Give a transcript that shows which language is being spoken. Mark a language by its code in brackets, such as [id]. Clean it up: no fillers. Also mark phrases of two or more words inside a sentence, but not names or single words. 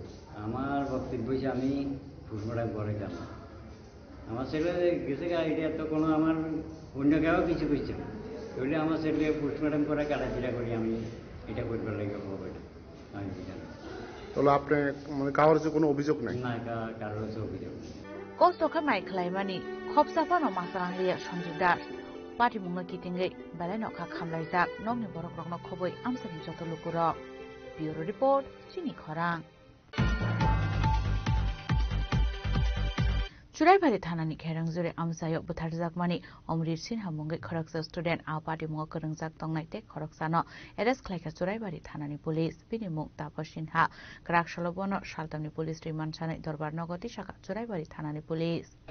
[bn] আমার বক্তব্য হয়েছে আমি পোস্টমর্টম করে যাব। আমার ছেলে গেছে এটা তো কোনো আমার অন্য কেউ কিছু করছে না, তাহলে আমার ছেলে পোস্টমর্টম করে কাটাচিরা করি আমি এটা করবার লাগে এটা আমি জানি। তাহলে আপনি মানে কারোর যে কোনো অভিযোগ নাই? না, কারোর হচ্ছে অভিযোগ নেই। [trp] Kostoka mai khlaimani khopsapa no masarang liya Sanjay Das party mungna kitingai balai no kha khamlaijak nokni borok rokno khoboi amsani joto lukurok. [en] Bureau report [trp] Chini Khorang. Churaibari thanani kherang-jure amsayo butharjakmani Omrit Sinha mungai khoraksa student a party mungo krangjak tongnai te khoroksano arrest khlaika Churaibari thanani police bini mung Tapas Sinha Krakshalobono Shaltamni [en] police remand [trp] sanai Dorbar Nogoti Shaka Churaibari thanani police.